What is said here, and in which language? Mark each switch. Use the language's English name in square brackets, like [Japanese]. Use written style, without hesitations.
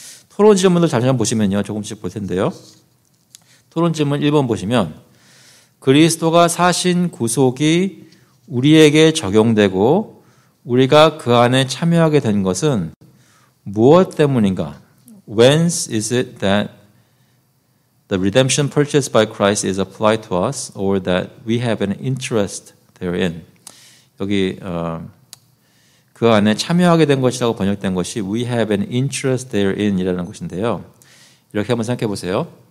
[Korean] 토론 지문을 다시 한번 보시면요. 조금씩 볼 텐데요. 토론 지문 1번 보시면 그리스도가 사신 구속이 우리에게 적용되고 우리가 그 안에 참여하게 된 것은 무엇 때문인가? [English] Whence is it that the redemption purchased by Christ is applied to us or that we have an interest therein? [Korean] 여기 그 안에 참여하게 된 것이라고 번역된 것이 [English] we have an interest therein [Korean] 이라는 것인데요. 이렇게 한번 생각해 보세요.